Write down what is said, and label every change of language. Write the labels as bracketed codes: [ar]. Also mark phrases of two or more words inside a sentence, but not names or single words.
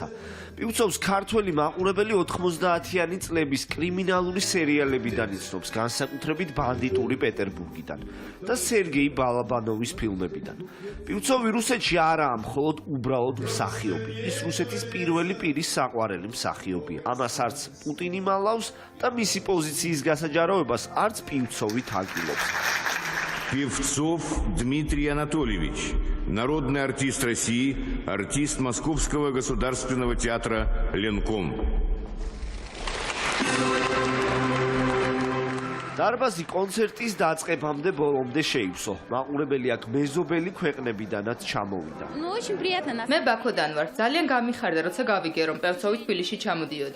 [ka] პივცოვს ქართველი მაყურებელი 90-იანი წლების კრიმინალური სერიალებიდან იცნობს, განსაკუთრებით ბანდიტური პეტერბურგიდან და სერგეი ბალაბანოვის ფილმებიდან. პივცოვი რუსეთში არაა მხოლოდ უბრალოდ მსახიობი, ის რუსეთის პირველი პირის საყვარელი მსახიობია. ამას არც პუტინი მალავს და მისი პოზიციის გასაჯაროებას არც პივცოვი თაგილობს. [ru] Певцов Дмитрий Анатольевич, народный артист России, артист Московского государственного театра «Ленком». [ka] დარბაზი კონცერტის დაწყებამდე ბოლომდე შეივსო. მაყურებელი აქ მეზობელი ქვეყნებიდანაც ჩამოვიდა. მე ბაქოდან ვარ. ძალიან გამიხარდა, როცა გავიგე, რომ პევცოვი თბილისში ჩამოდიოდა.